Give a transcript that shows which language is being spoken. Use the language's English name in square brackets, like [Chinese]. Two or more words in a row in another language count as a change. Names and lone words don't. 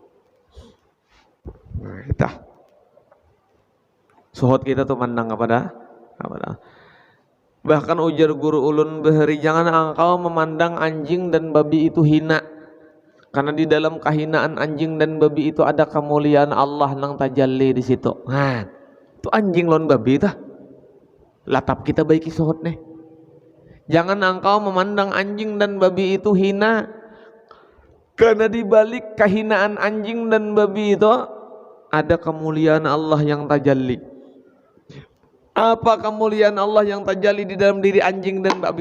[Banjar] Nah, kita suhud kita tuh mandang kepada bahkan ujar guru ulun bahari, jangan engkau memandang anjing dan babi itu hina, karena di dalam kehinaan anjing dan babi itu ada kemuliaan Allah nang tajalli di situ. Nah, itu anjing lawan babi tah. Latap kita baiki suhud nih. [Indonesian] Jangan engkau memandang anjing dan babi itu hina, karena di balik kehinaan anjing dan babi itu ada kemuliaan Allah yang tajalli. Apa kemuliaan Allah yang terjadi di dalam diri anjing dan babi?